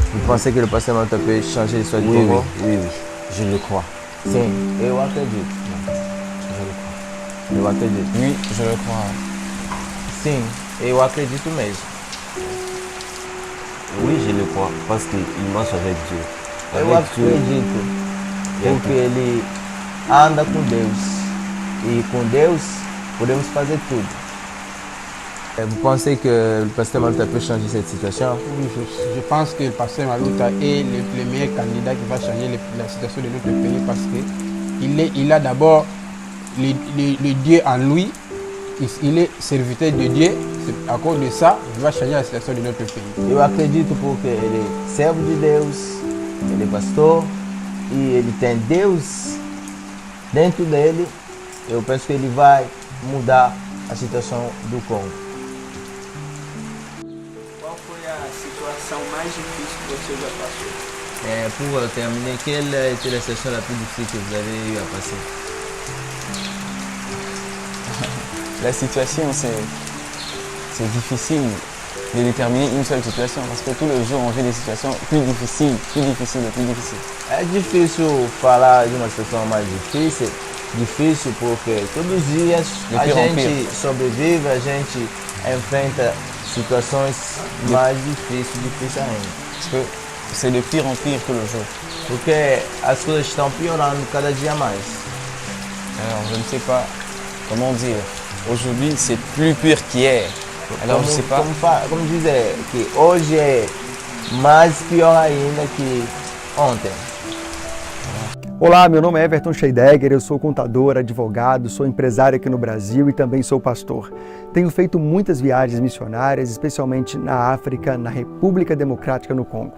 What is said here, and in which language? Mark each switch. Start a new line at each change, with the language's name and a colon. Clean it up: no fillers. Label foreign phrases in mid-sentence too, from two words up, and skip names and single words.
French: pensez que le pasteur Maluta peut changer l'histoire du Oui, Congo? oui, je le crois.
Portuguese: Sim, eu acredito.
French: Je le crois.
Portuguese: Eu acredito.
French: Oui, je le crois.
Portuguese: Sim, eu acredito mesmo.
French: Oui, je le crois, parce qu'il marche avec Dieu.
Portuguese: Eu
French: Avec Dieu,
Portuguese: acredito e é porque ele anda com Deus. E com Deus podemos fazer tudo.
French: Vous pensez que le pasteur Maluta peut changer cette situation? Oui, je pense que le pasteur Maluta est le meilleur candidat qui va changer la situation de notre pays parce qu'il a d'abord le Dieu en lui, il est serviteur de Dieu, à cause de ça, il va changer la situation de notre pays.
Portuguese: Eu acredito porque ele é servo de Deus, ele é pastor e ele tem Deus dentro dele. Eu penso que ele vai mudar a situação do Congo. Qual foi a situação mais difícil que você já passou?
French: Pour terminer, quelle a été la situation la plus difficile que vous avez eu à passer? La situation, c'est difficile de déterminer une seule situation parce que tous les jours on vit des situations plus difficiles.
Portuguese: É difícil falar de uma situação mais difícil porque todos os dias
French: De
Portuguese: a
French: pire en
Portuguese: gente
French: pire.
Portuguese: sobrevive, a gente enfrenta situações mais difíceis ainda.
French: Parce que c'est de pire en pire tout le jour.
Portuguese: Porque as coisas estão piorando cada dia mais.
French: Alors je ne sais pas comment dire. Aujourd'hui c'est plus pire qu'hier. Alors je ne sais pas.
Portuguese: Como dizer que hoje é mais pior ainda que ontem. Olá, meu nome é Everton Scheidegger, eu sou contador, advogado, sou empresário aqui no Brasil e também sou pastor. Tenho feito muitas viagens missionárias, especialmente na África, na República Democrática no Congo.